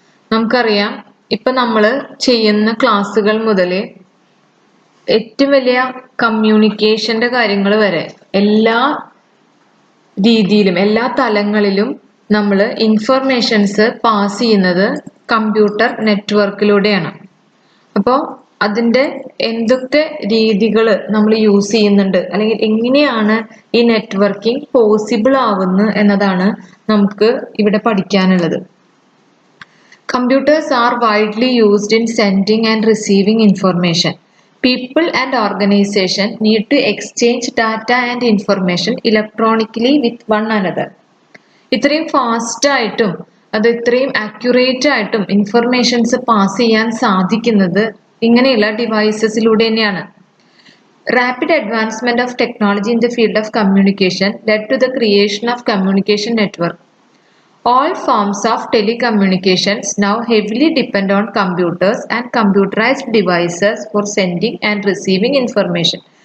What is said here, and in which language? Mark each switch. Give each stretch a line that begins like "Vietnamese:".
Malayalam: നമുക്കറിയാം, ഇപ്പം നമ്മൾ ചെയ്യുന്ന ക്ലാസ്സുകൾ മുതൽ ഏറ്റവും വലിയ കമ്മ്യൂണിക്കേഷൻ്റെ കാര്യങ്ങൾ വരെ എല്ലാ രീതിയിലും എല്ലാ തലങ്ങളിലും നമ്മൾ ഇൻഫർമേഷൻസ് പാസ് ചെയ്യുന്നത് കമ്പ്യൂട്ടർ നെറ്റ്വർക്കിലൂടെയാണ്. അപ്പോൾ അതിൻ്റെ എന്തൊക്കെ രീതികൾ നമ്മൾ യൂസ് ചെയ്യുന്നുണ്ട്, അല്ലെങ്കിൽ എങ്ങനെയാണ് ഈ നെറ്റ്വർക്കിംഗ് പോസിബിൾ ആവുന്നത് എന്നതാണ് നമുക്ക് ഇവിടെ പഠിക്കാനുള്ളത്.
English: Computers are widely used in sending and receiving information. People and organizations need to exchange data and information electronically with one another.
Malayalam: ഇത്രയും ഫാസ്റ്റ് ആയിട്ടും അത് ഇത്രയും ആക്യുറേറ്റ് ആയിട്ടും ഇൻഫർമേഷൻസ് പാസ് ചെയ്യാൻ സാധിക്കുന്നത് ഇങ്ങനെയുള്ള ഡിവൈസസിലൂടെ തന്നെയാണ്.
English: Rapid advancement of technology in the field of communication led to the creation of communication network. All forms of telecommunications now heavily depend on computers and computerized devices for sending and receiving information.